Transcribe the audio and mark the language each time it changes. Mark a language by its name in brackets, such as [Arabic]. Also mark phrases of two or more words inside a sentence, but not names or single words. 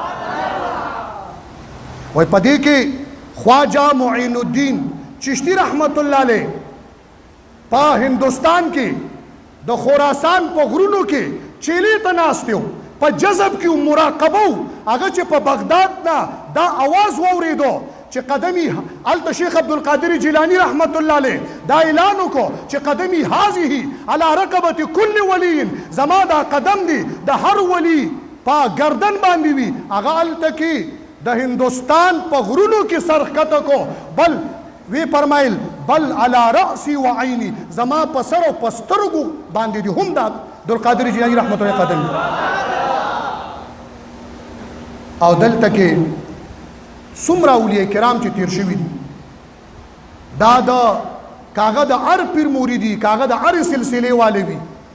[Pashto] وایي په دې کې خواجه معین الدین چشتی [Arabic] رحمت الله علیه [Pashto] په هندوستان کې د خراسان په غرونو کې چیلې ته ناست و، په جذب کې مراقبه و، هغه چې په بغداد نه دا آواز واورېدو چې قدمی هلته شیخ عبدالقادر جیلانی [Arabic] رحمت الله علیه [Pashto] دا اعلان وکړو چې [Arabic] قدمی هذه علی رقبة کل ولی، [Pashto] زما دا قدم دی د هر ولی په گردن باندې وي. هغه هلته کې د هندوستان په غرونو کې سر ښکته کو، بل وی فرمایل بل [Arabic] علی رأسی و عینی، [Pashto] زما په سر او په سترګو باندې دي هم دا عبدالقادر جیلانی [Arabic] رحمت الله [Pashto] قدم. او دلته کې څومره اولیاء کرام چې تیر شوي دي دا د کاغه د هر پیر موریدي، کاغه د هر سلسلې والے وي.